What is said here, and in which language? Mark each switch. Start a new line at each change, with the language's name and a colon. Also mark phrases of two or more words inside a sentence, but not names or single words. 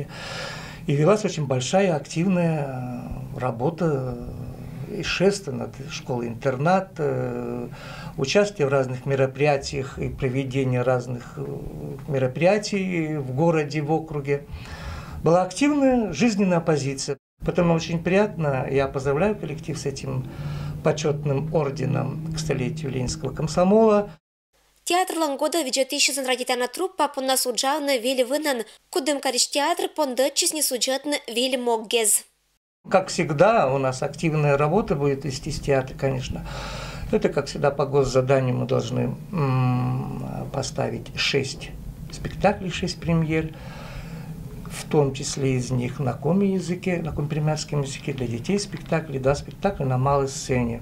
Russian: И велась очень большая активная работа и шествие над школой-интернат, участие в разных мероприятиях и проведение разных мероприятий в городе, в округе. Была активная жизненная оппозиция. Поэтому очень приятно, я поздравляю коллектив с этим почетным орденом к столетию Ленинского комсомола.
Komi-Permyak: Театр Лангода виджетищен радитана труппа по нас уджавны вили вынан, кудым кариш театр пондетчис не суджетны вили моггез.
Russian: Как всегда, у нас активная работа будет вестись в театре, конечно. Это, как всегда, по госзаданию мы должны поставить 6 спектаклей, 6 премьер. В том числе из них на коми-языке, на компермятском языке для детей спектакли, 2 спектакля на малой сцене.